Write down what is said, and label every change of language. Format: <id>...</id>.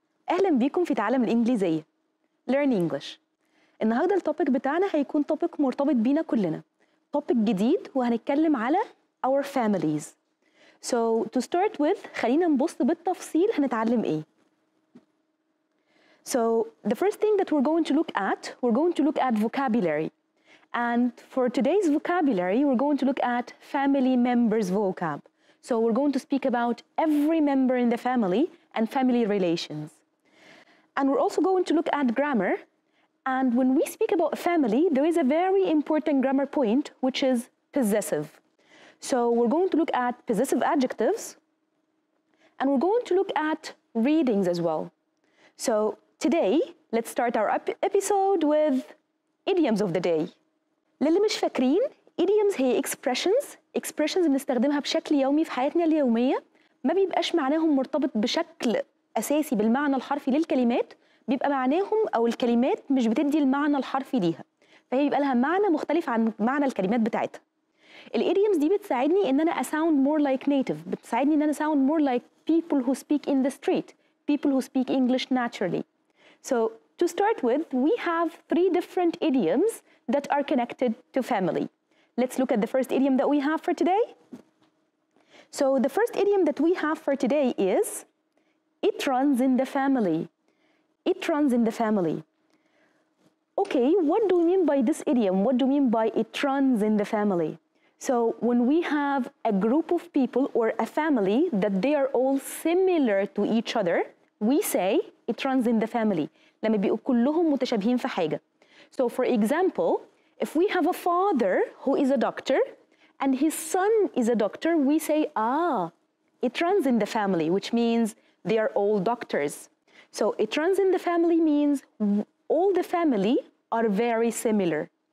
<ar>أهلا بيكم في تعلم الإنجليزية.</ar> <en>Learn English.</en> <ar>النهارده التوبيك بتاعنا هيكون توبيك مرتبط بينا كلنا. توبيك جديد وهنتكلم على</ar> <en>our families. So to start with</en> <ar>خلينا نبص بالتفصيل هنتعلم إيه.</ar> <en>So the first thing that we're going to look at vocabulary. And for today's vocabulary, we're going to look at family members vocab. So we're going to speak about every member in the family and family relations. And we're also going to look at grammar. And when we speak about family, there is a very important grammar point, which is possessive. So we're going to look at possessive adjectives, and we're going to look at readings as well. So today, let's start our episode with idioms of the day.</en> <ar>للي مش فاكرين idioms هي expressions بنستخدمها بشكل يومي في حياتنا اليومية، ما بيبقاش معناهم مرتبط بشكل أساسي بالمعنى الحرفي للكلمات، بيبقى معناهم أو الكلمات مش بتدي المعنى الحرفي ليها، فهي بيبقى لها معنى مختلف عن معنى الكلمات بتاعتها. الإيديومز دي بتساعدني إن أنا</ar> <en>sound more like native،</en> <ar>بتساعدني إن أنا</ar> <en>sound more like people who speak in the street, people who speak English naturally. So to start with, we have 3 different idioms that are connected to family. Let's look at the first idiom that we have for today. So the first idiom that we have for today is, it runs in the family. It runs in the family. Okay, what do we mean by this idiom? What do we mean by it runs in the family? So when we have a group of people or a family that they are all similar to each other, we say it runs in the family.</en> <ar>لما بيبقوا كلهم متشابهين في حاجة.</ar> <en>So for example, if we have a father who is a doctor and his son is a doctor, we say, it runs in the family, which means they are all doctors. So it runs in the family means all the family are very similar.</en>